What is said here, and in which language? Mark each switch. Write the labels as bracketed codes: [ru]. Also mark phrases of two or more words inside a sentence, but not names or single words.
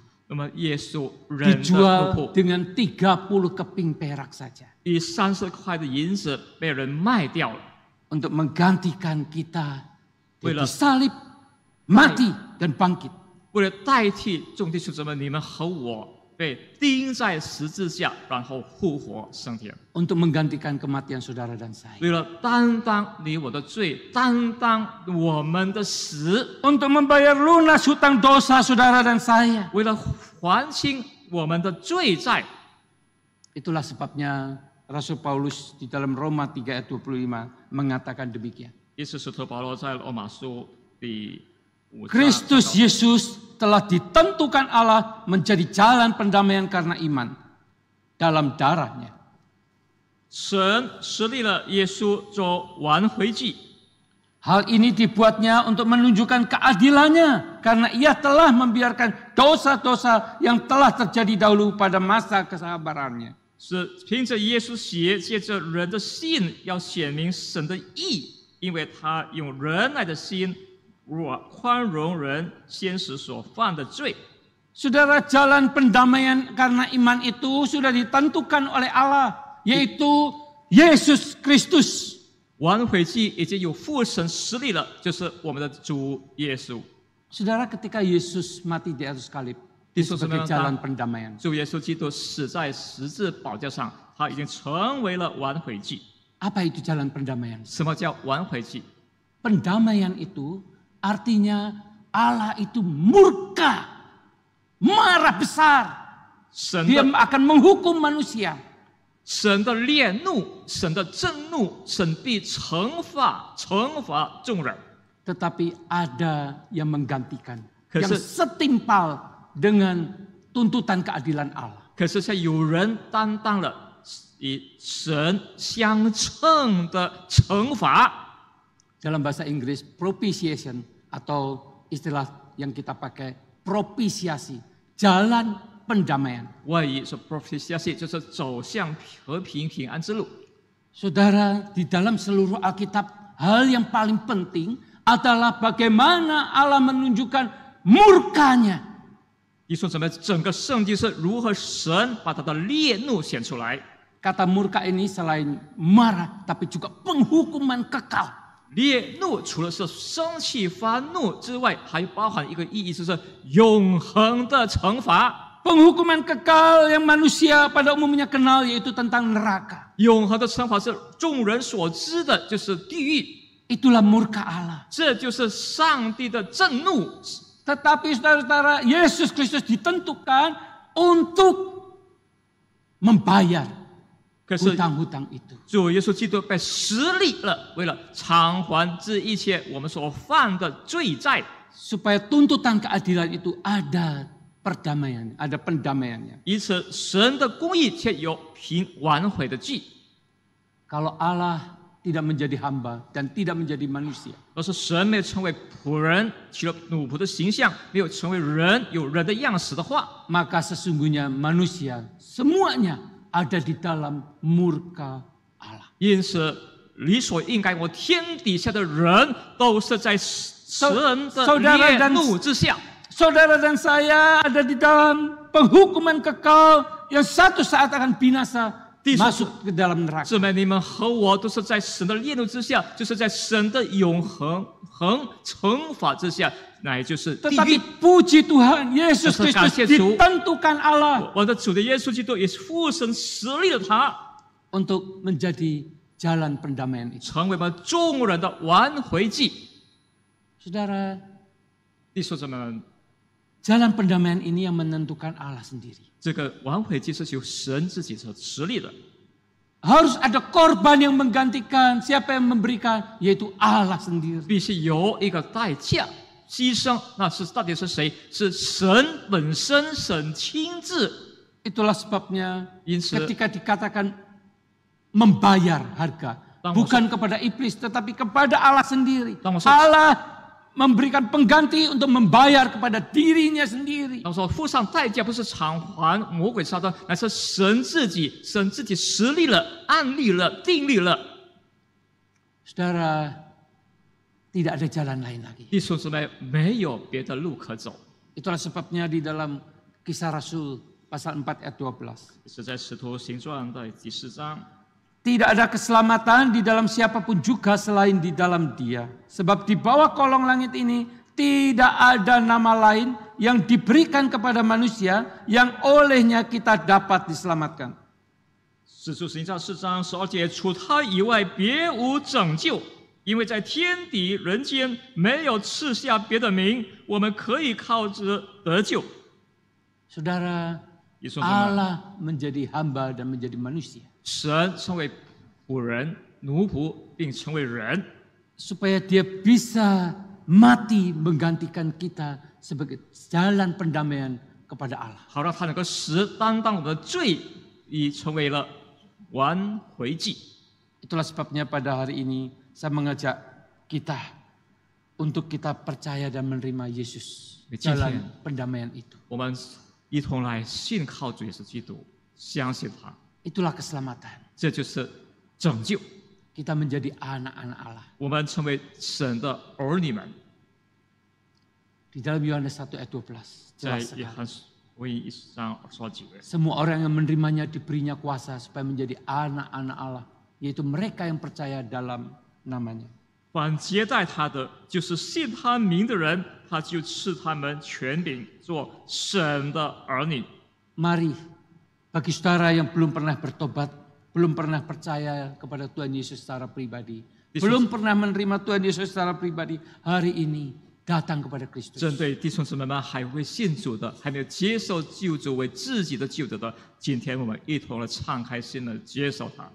[zh] 那么耶稣人的奴 [id] dijual [zh] 仆， [id] dengan 30 keping perak saja [zh] 以30块的银子被人卖掉了， [id] untuk menggantikan kita. Dia Bila- disalib, mati dan bangkit. [zh] 为了代替众弟兄姊妹，你们和我被钉在十字架，然后复活升天， [id] Untuk menggantikan kematian saudara dan saya. [zh] 为了担当你我的罪，担当我们的死， [id] Untuk membayar lunas hutang dosa saudara dan saya. [zh] 为了还清我们的罪债。 [id] Itulah sebabnya Rasul Paulus di dalam Roma 3 ayat 25 mengatakan demikian. [zh] 因此，使徒保罗在罗马书第5章 [id] Kristus Yesus telah ditentukan Allah menjadi jalan pendamaian karena iman dalam darahnya. [zh] 神设立了耶稣做挽回祭， [id] Hal ini dibuatnya untuk menunjukkan keadilannya karena ia telah membiarkan dosa-dosa yang telah terjadi dahulu pada masa kesabarannya. [zh] 是凭着耶稣血，借着人的信，要显明神的义，因为他用仁爱的心宽容人先时所犯的罪。 [id] Saudara, jalan pendamaian karena iman itu sudah ditentukan oleh Allah, yaitu Yesus Kristus. [zh] 挽回祭已经有父神实力了，就是我们的主耶稣。 [id] Saudara, ketika Yesus mati di atas salib, sebagai jalan pendamaian. [zh] 主耶稣基督死在十字宝架上，他已经成为了挽回祭。 [id] Apa itu jalan pendamaian? [zh] 什么叫挽回祭？ [id] Pendamaian itu artinya Allah itu murka, marah besar. [zh] 神 [id] Dia [zh] 的 [id] akan menghukum manusia. [zh] 神的烈怒，神的震怒，神必惩罚众人。 [id] Tetapi ada yang menggantikan, yang Kese- setimpal dengan tuntutan keadilan Allah. [zh] 可是，像有人担当了与神相称的惩罚。 [id] Dalam bahasa Inggris, propitiation atau istilah yang kita pakai propisiasi, jalan pendamaian. [zh] 外语是 propitiation， 就是走向和平平安之路。 [id] Saudara, di dalam seluruh Alkitab, hal yang paling penting adalah bagaimana Allah menunjukkan murkanya. [zh] 你说怎么整个圣经是如何神把他的烈怒显出来？ [id] Kata murka ini selain marah, tapi juga penghukuman kekal. [zh] 烈怒除了是生气发怒之外，还包含一个意义，就是永恒的惩罚。 [id] Penghukuman kekal yang manusia pada umumnya kenal yaitu tentang neraka. [zh] 永恒的惩罚是众人所知的，就是地狱。 [id] Itulah murka Allah. [zh] 这就是上帝的震怒。 [id] Tetapi saudara-saudara, Yesus Kristus ditentukan untuk membayar [zh] 可是 [id] hutang-hutang itu. [zh] 主耶稣基督被实力了，为了偿还这一切我们所犯的罪债， [id] Supaya tuntutan keadilan itu ada perdamaian, ada pendamaiannya. [zh] 以此神的公义却有凭挽回的祭。 [id] Kalau Allah tidak menjadi hamba dan tidak menjadi manusia, [zh] 若是神没有成为仆人，取了奴仆的形象，没有成为人，有人的样式的话， [id] maka sesungguhnya manusia semuanya ada di dalam murka Allah. [zh] 因此理所应该，我天底下的人都是在神的烈怒之下。 [id] Saudara dan saya ada di dalam penghukuman kekal yang satu saat akan binasa, masuk ke dalam neraka. [zh] 姊妹，你们和我都是在神的烈怒之下，就是在神的永恒惩罚之下，那也就是地狱。 [id] Tetapi puji Tuhan, Yesus Kristus ditentukan Allah [zh] 我的主的耶稣基督也是父神实力了他， [id] untuk menjadi jalan pendamaian itu. [zh] 成为我们众人的挽回祭。 [id] Saudara, [zh] 弟兄姊妹们， [id] jalan pendamaian ini yang menentukan Allah sendiri. [zh] 这个挽回祭是由神自己所实力的， [id] Harus ada korban yang menggantikan, siapa yang memberikan, yaitu Allah sendiri. [zh] 必须有一个代价牺牲，那是到底是谁？是神本身，神亲自。 [id] Itulah sebabnya [zh] 因此， [id] ketika dikatakan membayar harga, Tang bukan kepada iblis tetapi kepada Allah sendiri. Tang maksud- Allah memberikan pengganti untuk membayar kepada dirinya sendiri. [zh] 他说付上代价不是偿还魔鬼撒旦，乃是神自己实力了、按立了、定立了。 [id] Saudara, tidak ada jalan lain lagi. [zh] 弟兄姊妹，没有别的路可走。 [id] Itulah sebabnya di dalam Kisah Rasul pasal 4 ayat 12. [zh] 是在使徒行传的第4章。 [id] Tidak ada keselamatan di dalam siapapun juga selain di dalam Dia. Sebab di bawah kolong langit ini tidak ada nama lain yang diberikan kepada manusia yang olehnya kita dapat diselamatkan. [zh] 使徒行传4章12节，除他以外别无拯救，因为在天底人间没有赐下别的名，我们可以靠着得救。 [id] Saudara, [zh] 弟兄姊妹， [id] Allah menjadi hamba dan menjadi manusia. [zh] 神成为仆人、奴仆，并成为人， [id] Supaya Dia bisa mati menggantikan kita sebagai jalan pendamaian kepada Allah. [zh] 好让他能够使担当我们的罪，已成为了挽回祭。 [id] Itulah sebabnya pada hari ini saya mengajak kita untuk kita percaya dan menerima Yesus [zh] 今天 [id] dalam pendamaian itu. [zh] 我们一同来信靠主耶稣基督，相信他， [id] Itulah keselamatan. [zh] 这就是拯救。 [id] Kita menjadi anak-anak Allah. [zh] 我们成为神的儿女们， [id] Di dalam Yohanes 1 ayat 12. [zh] 在 [id] Jelas [zh] 约 [id] sekali. [zh] 翰福音1章29节。 [id] Semua orang yang menerimanya diberinya kuasa supaya menjadi anak-anak Allah. Yaitu mereka yang percaya dalam namanya. [zh] 凡接待他的，就是信他名的人，他就赐他们权柄，做神的儿女。 [id] Mari, bagi saudara yang belum pernah bertobat, belum pernah percaya kepada Tuhan Yesus secara pribadi, belum pernah menerima Tuhan Yesus secara pribadi, hari ini datang kepada Kristus. [zh] 针对弟兄姊妹们还未信主的，还没有接受救主为自己的救主的，今天我们一同的敞开心的接受他，